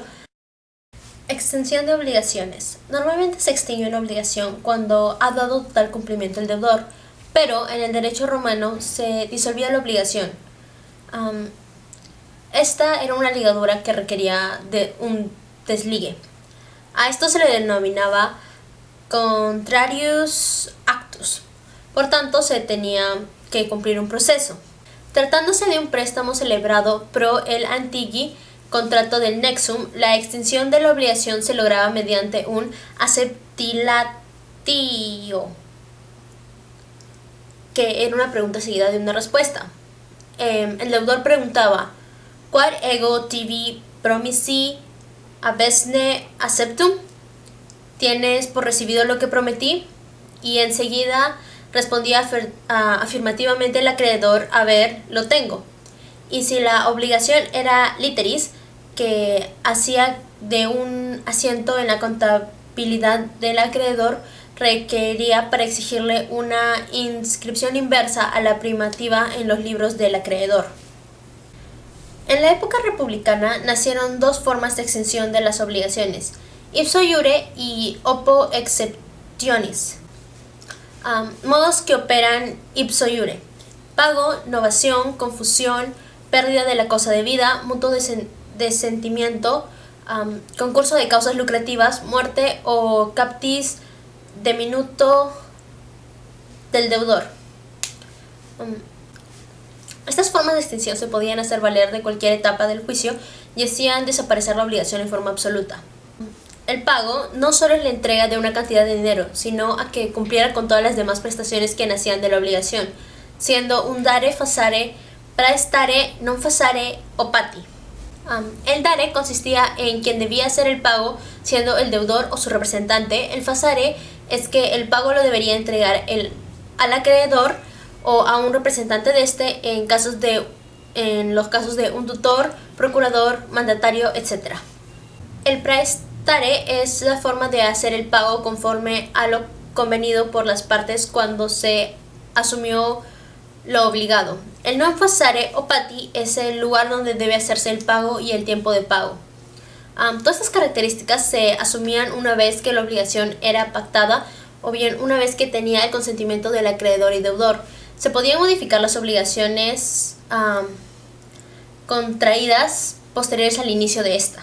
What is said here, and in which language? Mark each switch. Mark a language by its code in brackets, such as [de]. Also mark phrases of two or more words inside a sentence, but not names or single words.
[es] Extensión de obligaciones. Normalmente se extingue una obligación cuando ha dado total cumplimiento el deudor, pero en el derecho romano se disolvía la obligación. Esta era una ligadura que requería de un desligue. A esto se le denominaba [la] contrarius actus. [es] Por tanto, se tenía que cumplir un proceso. Tratándose de un préstamo celebrado pro el antigui contrato del nexum, la extinción de la obligación se lograba mediante un acceptilatio, que era una pregunta seguida de una respuesta. El deudor preguntaba: [la] ¿Quod ego tibi promisi abesne acceptum? [es] ¿Tienes por recibido lo que prometí? Y enseguida respondía afirmativamente el acreedor: a ver, lo tengo. Y si la obligación era literis, que hacía de un asiento en la contabilidad del acreedor, requería para exigirle una inscripción inversa a la primativa en los libros del acreedor. En la época republicana nacieron dos formas de exención de las obligaciones: [la] ipso iure y oppo exceptionis. [es] Modos que operan [la] ipso iure: [es] pago, novación, confusión, pérdida de la cosa debida, mutuo desentimiento, concurso de causas lucrativas, muerte o [la] captis de minuto [es] del deudor. Estas formas de extinción se podían hacer valer de cualquier etapa del juicio y hacían desaparecer la obligación en forma absoluta. El pago no solo es la entrega de una cantidad de dinero, sino a que cumpliera con todas las demás prestaciones que nacían de la obligación, siendo un [la] dare, facere, praestare, non facere o pati. [es] El dare consistía en quien debía hacer el pago, siendo el deudor o su representante. El facere es que el pago lo debería entregar al acreedor o a un representante de este en los casos de un tutor, procurador, mandatario, etc. El praestare es la forma de hacer el pago conforme a lo convenido por las partes cuando se asumió lo obligado. El [la] non facere o pati [es] es el lugar donde debe hacerse el pago y el tiempo de pago. Todas estas características se asumían una vez que la obligación era pactada o bien una vez que tenía el consentimiento del acreedor y deudor. Se podían modificar las obligaciones contraídas posteriores al inicio de esta.